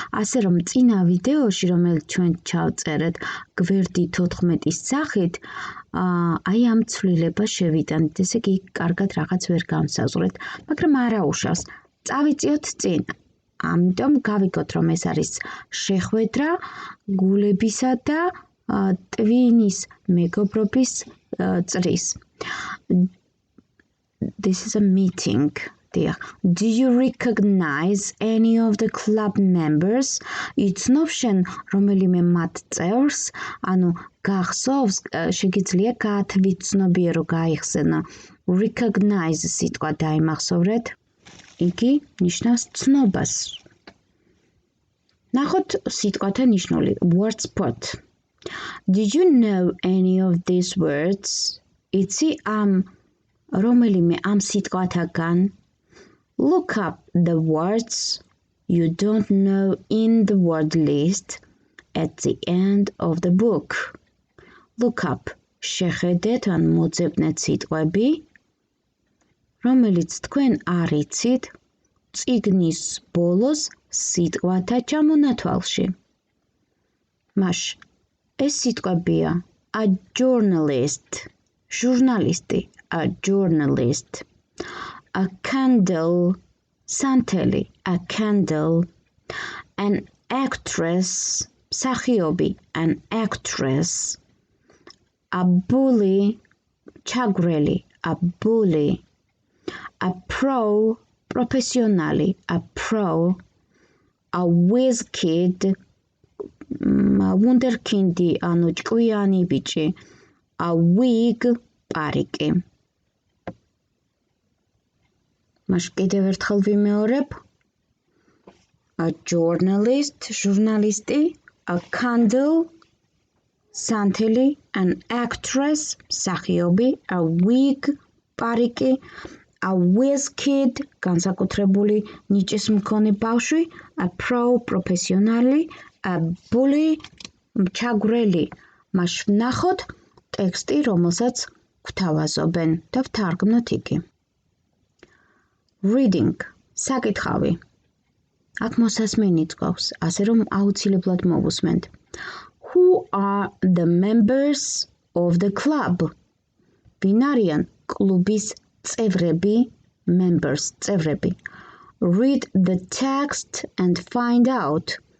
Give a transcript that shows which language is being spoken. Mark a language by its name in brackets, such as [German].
[Georgian] ასე რომ წინა ვიდეოში, რომელიც ჩვენ ჩავწერეთ გვერდი 14-ის სახით, აი ამ ცვლილებას შევიტანით, ესე იგი კარგად რაღაც ვერ გამსაზღვრეთ, მაგრამ არა უშავს. წავიწიოთ წინ. ამიტომ გავიგოთ, რომ ეს არის შეხვედრა გულებისა და ტვინის მეგობრობის წრის. [English] This is a meeting. Do you recognize any of the club members? [Georgian] იცნობ შენ რომელიმე მათ წევრს, ანუ გახსოვს, შეგიძლია გაათვითცნობიერო გაიხსენო. Recognize სიტყვა დაიმახსოვრეთ. იგი ნიშნავს ცნობას. ნახოთ სიტყვათა ნიშნული. [English] Word spot. Did you know any of these words? [Georgian] იცი რომელიმე ამ სიტყვათაგან? [English] Look up the words you don't know in the word list at the end of the book. Look up. [Georgian] შეხედეთ ან მოძებნეთ სიტყვები, რომელიც თქვენ არ იცით წიგნის ბოლოს სიტყვათა ჩამონათვალში. მაშ ეს სიტყვებია [English] a journalist, [Georgian] ჟურნალისტი, [English] a journalist, a candle, [Georgian] სანთელი, [English] a candle, an actress, [Georgian] მსახიობი, [English] an actress, a bully, [Georgian] ჩაგვრელი, [English] a bully, a pro, [Georgian] პროფესიონალი, [English] a pro, a whiz kid, wunderkindi, [Georgian] ანუ ჭკვიანი ბიჭი, [English] a wig, [Georgian] პარიკი. მაშ კიდევ ერთხელ ვიმეორებ. [English] A journalist, [Georgian] ჟურნალისტი, [English] a candle, [Georgian] სანთელი, [English] an actress, [Georgian] მსახიობი, [English] a wig, [Georgian] პარიკი, [English] a whiz kid, [Georgian] განსაკუთრებული ნიჭის მქონე ბავშვი, [English] a pro, [Georgian] პროფესიონალი, [English] a bully, [Georgian] ჩაგვრელი. მას ვნახოთ ტექსტი, რომელსაც გვთავაზობენ და ვთარგმნოთ იგი. Reading, საკითხავი. აქ მოსასმენიც გვაქვს, ასე რომ აუცილებლად მოვუსმენთ. [English] Who are the members of the club? [Georgian] ვინ არიან კლუბის წევრები, members, წევრები. [English] Read the text and find out.